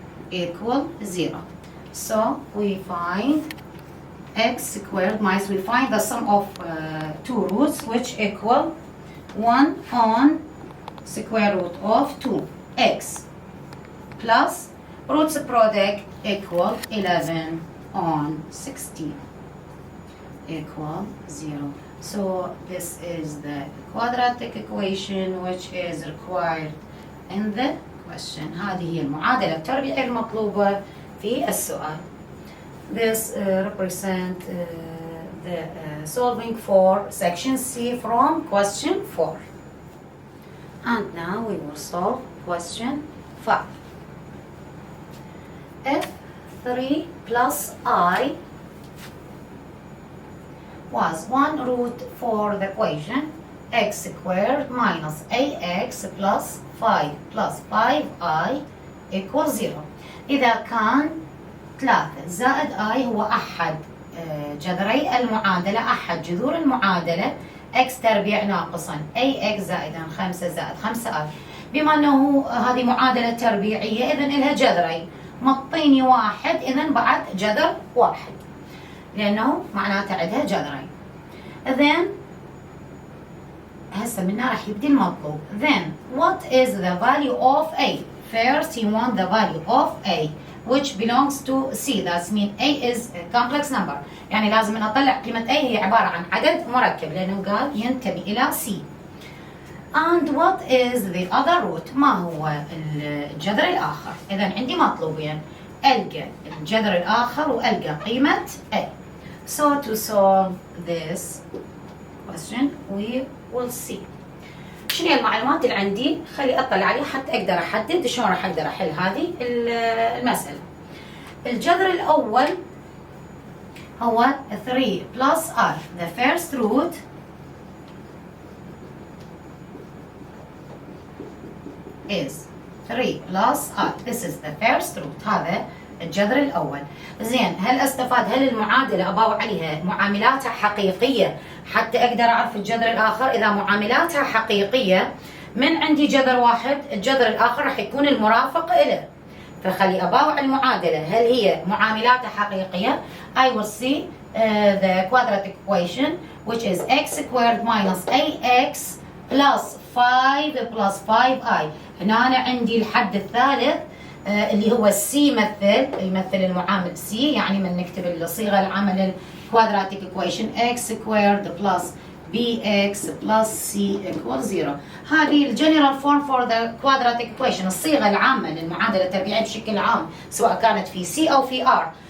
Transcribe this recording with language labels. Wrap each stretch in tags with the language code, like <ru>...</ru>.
<en>equal 0. So we find x squared minus, we find the sum of two roots which equal 1 on square root of 2x plus roots product equal 11 on 16 equal 0. So this is the quadratic equation which is required in the question.</en> <ar>هذه هي المعادلة التربيعية المطلوبة في السؤال.</ar> <en>This represent the solving for section C from question 4. And now we will solve question 5. If 3 plus I was one root for the equation x squared minus ax plus 5 plus 5i equals 0.</en> <ar>إذا كان 3 زائد i هو أحد جذري المعادلة، أحد جذور المعادلة x تربيع ناقصا ax زائدا 5 زائد 5i. بما أنه هذه معادلة تربيعية إذن إلها جذرين، مطيني واحد إذن بعد جذر واحد، لأنه معناته عندها جذرين.</ar> <en>Then</en> <ar>هسه منا راح يبدي المطلوب.</ar> <en>Then what is the value of A? First you want the value of A which belongs to C. That means A is a complex number.</en> <ar>يعني لازم نطلع قيمة A هي عبارة عن عدد مركب، لأنه قال ينتمي إلى C.</ar> <en>And what is the other root?</en> <ar>ما هو الجذر الآخر؟ إذا عندي مطلوبين، ألقى الجذر الآخر وألقى قيمة A.</ar> <en>So to solve this question we will see.</en> <ar>شنو المعلومات اللي عندي؟ خلي أطلع عليها حتى أقدر أحدد شلون راح أقدر أحل هذه المسألة. الجذر الأول هو 3 plus I.</ar> <en>The first root is 3 plus I. This is the first root.</en> <ar>هذا الجذر الأول. زين، هل استفاد؟ هل المعادلة أباوع عليها معاملاتها حقيقية حتى أقدر أعرف الجذر الآخر؟ إذا معاملاتها حقيقية من عندي جذر واحد، الجذر الآخر راح يكون المرافق إله. فخلي أباوع المعادلة هل هي معاملاتها حقيقية.</ar> <en>I will see the quadratic equation which is x squared minus ax plus 5 plus 5i.</en> <ar>هنا أنا عندي الحد الثالث اللي هو السي يمثل المعامل سي، يعني من نكتب الصيغه العامه</ar> <en>للكوادراتيك equation x squared plus bx plus c equals 0.</en> <ar>هذه</ar> <en>الجنرال form for the quadratic equation,</en> <ar>الصيغه العامه للمعادله التربيعيه بشكل عام سواء كانت في c او في r.</ar>